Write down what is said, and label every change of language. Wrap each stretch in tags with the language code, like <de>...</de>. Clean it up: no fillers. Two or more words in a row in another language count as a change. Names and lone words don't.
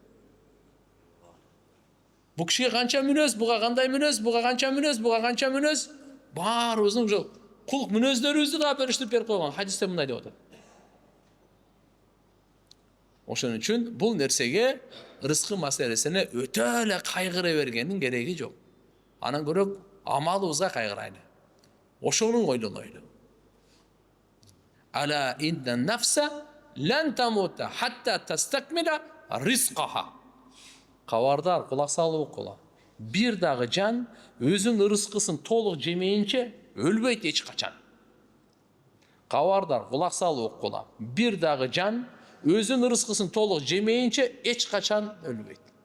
<ky>Бу кишиге канча мүнөз, буга кандай мүнөз, буга канча мүнөз, буга канча мүнөз, баарыбыздын уже кулк мүнөздөрүбүздү да бөлүштүрүп берип койгон. Хадисте мындай деп атат. Ошон үчүн бул нерсеге, ырыскы маселесине өтө эле кайгыра бергендин кереги жок. Анан көрөк амалыбызга кайгырайлы. Ошону ойлонойлу.</ky> <ar>ألا إن نفسا لن تموت حتى تستكمل رزقها.</ar> <ky>Кабардар, кулак салып окула. Бир дагы жан өзүнүн ырыскысын толук жемейинче өлбөйт эч качан. Кабардар, кулак салып окула. Бир дагы жан өзүнүн ырыскысын толук жемейинче эч качан өлбөйт.</ky>